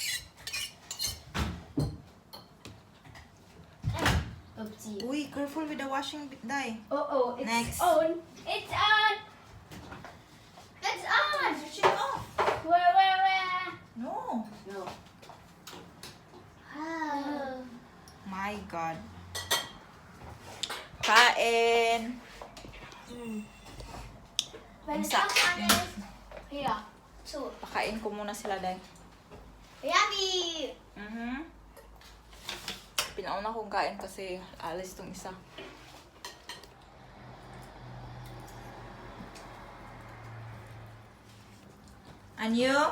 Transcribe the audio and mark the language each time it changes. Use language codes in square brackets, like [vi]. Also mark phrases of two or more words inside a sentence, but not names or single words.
[en] Oopsie. Uy, careful with the washing dye. Oh, it's Next. on. It's on. It's on. Switch it off. Where? No. No. My God. [tl] Kain. [de] Wenn es Sa- auch an ist. Hier. Zu. [tl] Pakain ko muna sila, Day. Yummy. Pinauna kong kain kasi alis tong isa. Anyo?